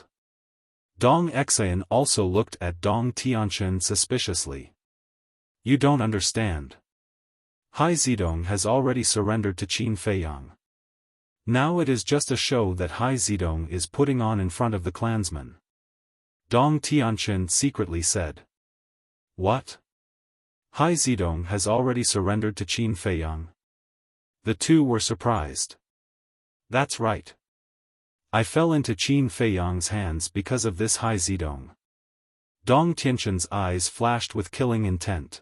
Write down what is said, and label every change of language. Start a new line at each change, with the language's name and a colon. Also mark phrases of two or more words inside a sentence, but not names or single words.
English: Dong Exayan also looked at Dong Tianchen suspiciously. You don't understand. Hai Zidong has already surrendered to Qin Feiyang. Now it is just a show that Hai Zidong is putting on in front of the clansmen. Dong Tianchen secretly said. What? Hai Zidong has already surrendered to Qin Feiyang? The two were surprised. That's right. I fell into Qin Feiyang's hands because of this Hai Zidong. Dong Tianchen's eyes flashed with killing intent.